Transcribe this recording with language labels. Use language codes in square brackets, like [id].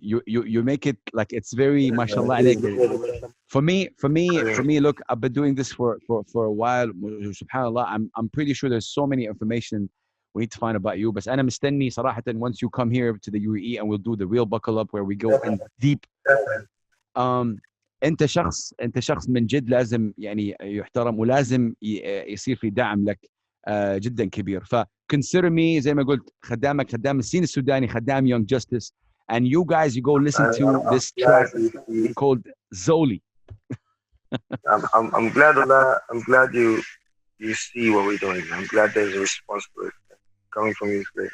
[en] You make it like it's very, mashallah. For me, look, I've been doing this for a while. Subhanallah, I'm pretty sure there's so many information we need to find about you. But [ar] أنا مستني صراحة [en] once you come here to the UAE and we'll do the real buckle up where we go in deep. [ar] انت شخص من جد لازم يعني يحترم ولازم يصير في دعم لك جدا كبير. ف [en] consider me [ar] زي ما قلت خدام السين السوداني, خدام [en] Young Justice, and you guys, you go listen to this track called Zolly. I'm glad of that. I'm glad you see what we're doing. I'm glad there's a response to it. Coming from you is great.